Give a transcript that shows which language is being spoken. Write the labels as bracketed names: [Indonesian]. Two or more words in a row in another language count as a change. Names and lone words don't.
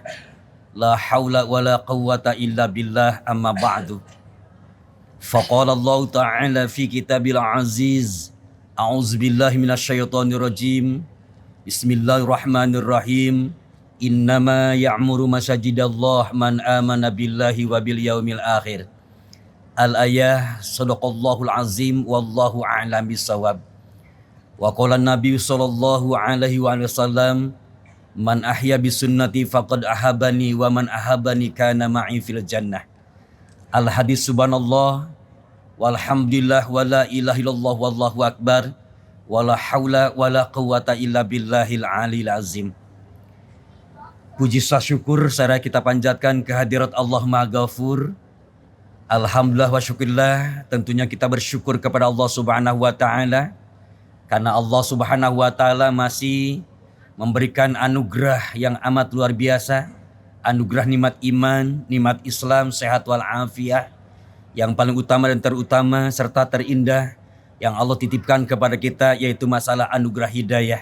[Arabic] لا حول ولا قوة إلا بالله أما بعد. فقال الله تعالى في كتابه العزيز. أعوذ بالله من الشيطان الرجيم بسم الله الرحمن الرحيم. إنما يعمر مساجد الله من آمن بالله واليوم الآخر. الآية صدق الله العظيم والله أعلم بالصواب. وقال النبي صلى الله عليه وسلم من أحيا سنتي فقد أحبني ومن أحبني كان معي في الجنة. الحديث سبحان الله والحمد لله ولا إله إلا الله والله أكبر ولا حول ولا قوة إلا بالله العلي العظيم. [Indonesian] Puji syukur sareng kita panjatkan kehadirat Allah Maha Ghafur. [Arabic] الحمد لله والشكر لله, [Indonesian] tentunya kita bersyukur kepada Allah [Arabic] سبحانه وتعالى [Indonesian] karena Allah [Arabic] سبحانه وتعالى [Indonesian] masih memberikan anugerah yang amat luar biasa, anugerah nikmat iman, nikmat Islam, sehat walafiat, yang paling utama dan terutama serta terindah yang Allah titipkan kepada kita yaitu masalah anugerah hidayah.